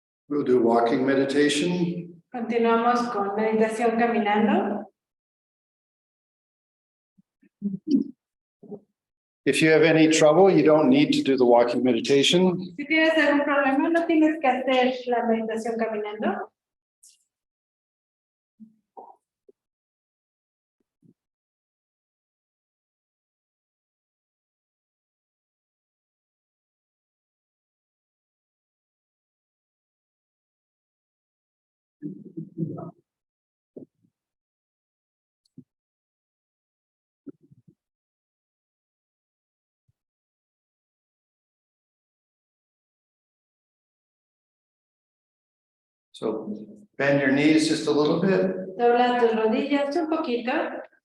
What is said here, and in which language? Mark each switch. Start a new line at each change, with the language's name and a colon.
English: We'll do walking meditation.
Spanish: Continuamos con meditación caminando.
English: If you have any trouble, you don't need to do the walking meditation.
Spanish: Si tienes algún problema, no tienes que hacer la meditación caminando.
English: So bend your knees just a little bit
Spanish: Dobla tus rodillas un poquito